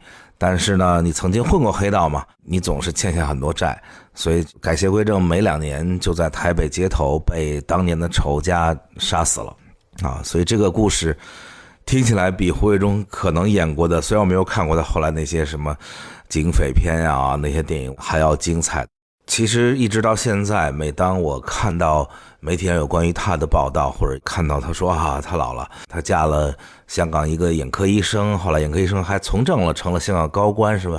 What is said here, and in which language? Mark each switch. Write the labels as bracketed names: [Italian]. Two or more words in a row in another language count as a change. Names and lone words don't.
[Chinese] 但是呢，你曾經混過黑道嘛，你總是欠下很多債，所以改邪歸正沒2年就在台北街頭被當年的仇家殺死了所以這個故事聽起來比胡慧中可能演過的，雖然我沒有看過他後來那些什麼警匪片那些電影還要精彩。其實一直到現在，每當我看到媒體上有關於他的報道，或者看到他說他老了，他嫁了香港一個眼科醫生，後來眼科醫生還從政了，成了香港高官，是吧？